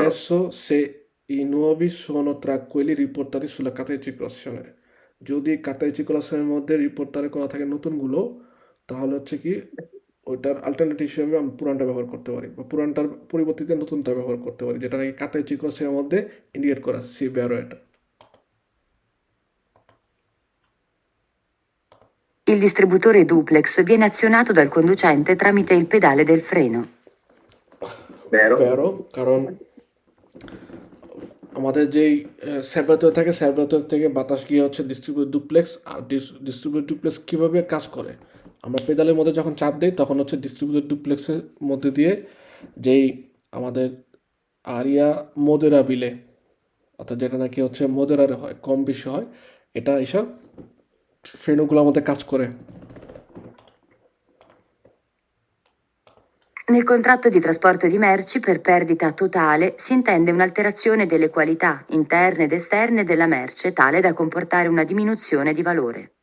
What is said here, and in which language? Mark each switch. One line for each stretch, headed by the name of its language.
Italian: adesso se i nuovi sono tra quelli riportati sulla carta di circolazione,
Bangla: যদি কাতা চিকলাসের মধ্যে রিপোর্টারে করা থাকে নতুনগুলো, তাহলে হচ্ছে কি ওইটার অল্টারনেটিভ হিসেবে আমি পুরানটা ব্যবহার করতে পারি বা পুরানটার পরিবর্তিতে নতুনটা ব্যবহার করতে পারি, যেটা নাকি কাতাই চিকলাসের মধ্যে ইন্ডিকেট করা সি বেরো এটা।
Italian: Il distributore duplex viene azionato dal conducente tramite il pedale del freno. Vero.
Bangla: কারণ আমাদের যেই সার্ভারেটর থেকে বাতাস গিয়ে হচ্ছে ডিস্ট্রিবিউটর ডুপ্লেক্স, আর ডিস্ট্রিবিউটর ডুপ্লেক্স কীভাবে কাজ করে, আমরা পেডালের মধ্যে যখন চাপ দিই তখন হচ্ছে ডিস্ট্রিবিউটর ডুপ্লেক্সের মধ্যে দিয়ে যেই আমাদের আরিয়া মোদেরাবিলে অর্থাৎ যেটা নাকি হচ্ছে মোদেরারে হয়, কম বেশি হয়, এটা এইসব ফ্রেনগুলোর মধ্যে কাজ করে।
Italian: Nel contratto di trasporto di merci per perdita totale si intende un'alterazione delle qualità interne ed esterne della merce tale da comportare una diminuzione di valore.